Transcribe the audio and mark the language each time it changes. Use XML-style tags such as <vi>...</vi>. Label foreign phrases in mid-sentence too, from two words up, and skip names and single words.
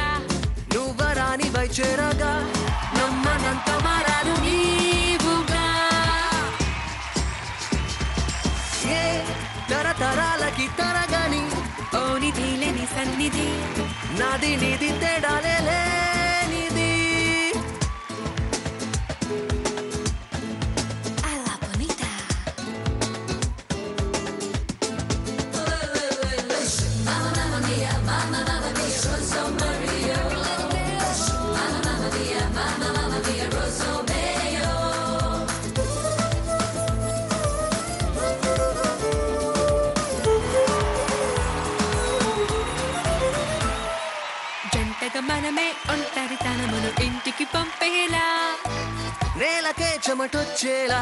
<te>నువ్వరాని వై చేరగా నమ్మనంత మారాను నీవుగా ఏ తరతరాలకి తరగని ఓ నిధి లేని సన్నిధి నాది నీది తేడాలే లేనిది</te> <it>అలా bonita Mamma mia, Rosso Mario. Mamma mia, Rosso Mario.</it> <te>జంటగా మనమే ఒంటరితనమును ఇంటికి పంపేలా నేలకే చెమటొచ్చేలా</te>